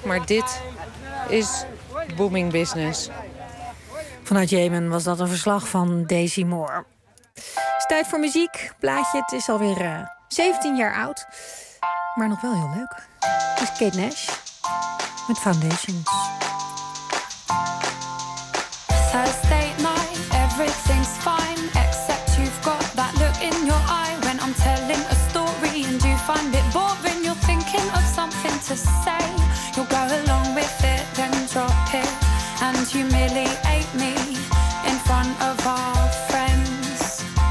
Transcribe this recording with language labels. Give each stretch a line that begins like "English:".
Dutch: Maar dit is booming business. Vanuit Jemen was dat een verslag van Daisy Moore. Het is tijd voor muziek. Plaatje, het is alweer 17 jaar oud. Maar nog wel heel leuk. Het is Kate Nash met Foundations.
English: Thursday night, everything's fine. Except you've got that look in your eye. When I'm telling a story and you find it boring. You're thinking of something to say. You'll go along with it, then drop it. And humiliate me in front of our friends.